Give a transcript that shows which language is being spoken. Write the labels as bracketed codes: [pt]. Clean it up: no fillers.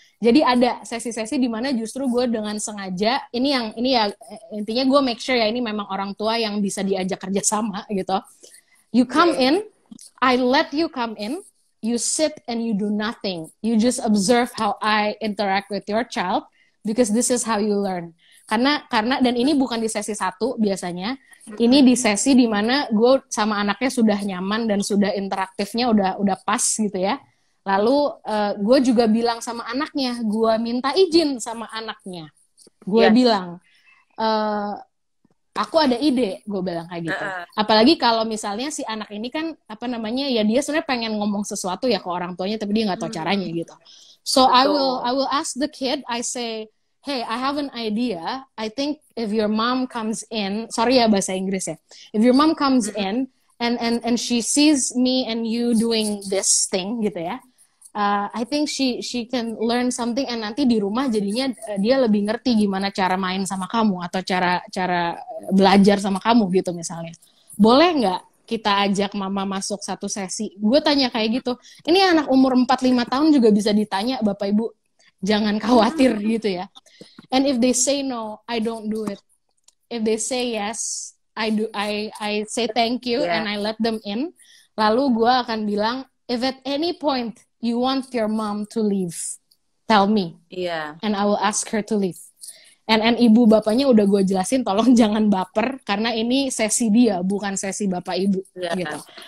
[id] Jadi ada sesi-sesi di mana justru gue dengan sengaja, ini ya intinya gue make sure ya ini memang orang tua yang bisa diajak kerjasama gitu. [en] You come in, I let you come in, you sit and you do nothing. You just observe how I interact with your child, because this is how you learn. [id] Karena dan ini bukan di sesi 1 biasanya, ini di sesi di mana gue sama anaknya sudah nyaman dan sudah interaktifnya udah pas gitu ya. Lalu gue juga bilang sama anaknya, gue minta izin sama anaknya. Gue bilang, aku ada ide, gue bilang kayak gitu. Apalagi kalau misalnya si anak ini kan, ya dia sebenarnya pengen ngomong sesuatu ya ke orang tuanya, tapi dia nggak tahu caranya gitu. [en] So I will ask the kid, I say, hey, I have an idea. I think if your mom comes in, [id] sorry ya bahasa Inggris ya, [en] if your mom comes in and she sees me and you doing this thing gitu ya, I think she can learn something, and [id] nanti di rumah jadinya dia lebih ngerti gimana cara main sama kamu atau cara belajar sama kamu gitu misalnya. Boleh nggak kita ajak mama masuk satu sesi? Gue tanya kayak gitu. Ini anak umur 4-5 tahun juga bisa ditanya, Bapak Ibu. Jangan khawatir gitu ya. [en] And if they say no, I don't do it. If they say yes, I do. I say thank you and I let them in. [id] Lalu gue akan bilang, [en] if at any point you want your mom to leave, tell me. And I will ask her to leave. [id] And ibu bapaknya udah gue jelasin, tolong jangan baper karena ini sesi dia, bukan sesi bapak ibu gitu.